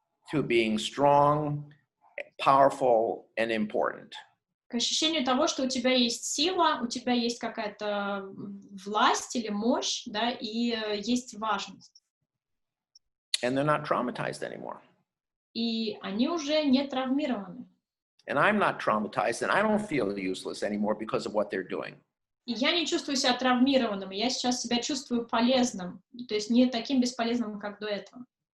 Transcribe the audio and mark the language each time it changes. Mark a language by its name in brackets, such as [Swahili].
[English] to being strong, powerful, and important. [Russian] к ощущению того, что у тебя есть сила, у тебя есть какая-то власть или мощь, да, и есть важность. [English] And they're not traumatized anymore. [Russian] И они уже не травмированы. [English] And I'm not traumatized, and I don't feel useless anymore because of what they're doing. [Russian] И я не чувствую себя травмированным, я сейчас себя чувствую полезным, то есть не таким бесполезным, как до этого.